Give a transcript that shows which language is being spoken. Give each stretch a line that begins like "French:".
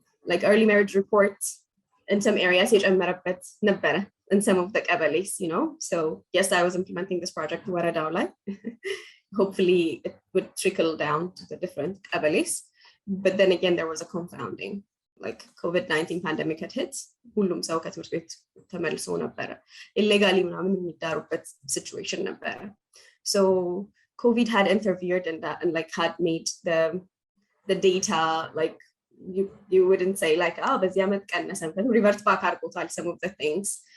English: Like early marriage reports in some areas, in some of the qabalis, you know. So yes, I was implementing this project in Waradaula. Hopefully it would trickle down to the different qabalis. But then again, there was a confounding. Like COVID-19 pandemic had hit,
Amharic: ሁሉም ሰው ከትምህርት ቤት ተመልሶ ነበረ። illegally ምናምን የሚዳሩበት situation ነበረ.
English: So COVID had interfered in that and like had made the data like you wouldn't say like
Amharic: በዚህ ዓመት ቀነሰ
English: revert back
Amharic: አድርጎታል
English: some of the things.